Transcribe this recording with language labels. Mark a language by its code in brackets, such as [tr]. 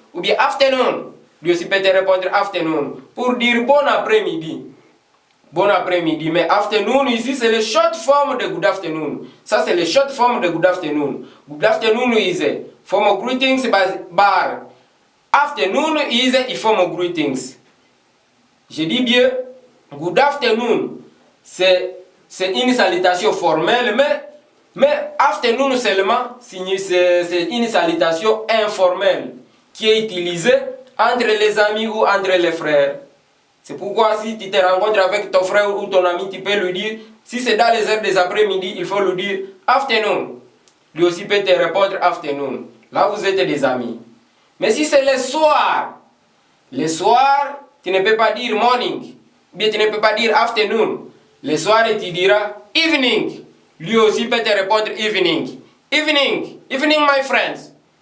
[fr] Ou bien afternoon, lui aussi peut te répondre afternoon pour dire bon après-midi. Bon après-midi, mais afternoon ici c'est le short form de good afternoon. Ça c'est le short form de good afternoon. [en] Good afternoon is a form of greetings bar. Afternoon is a form of greetings. [fr] Je dis bien, good afternoon, c'est une salutation formelle, mais afternoon seulement, c'est une salutation informelle qui est utilisée entre les amis ou entre les frères. C'est pourquoi si tu te rencontres avec ton frère ou ton ami, tu peux lui dire, si c'est dans les heures des après-midi, il faut lui dire afternoon. Lui aussi peut te répondre afternoon. Là, vous êtes des amis. Mais si c'est le soir, tu ne peux pas dire morning, ou bien tu ne peux pas dire afternoon. Le soir, tu diras evening. Lui aussi peut te répondre evening. [en] Evening, evening my friends.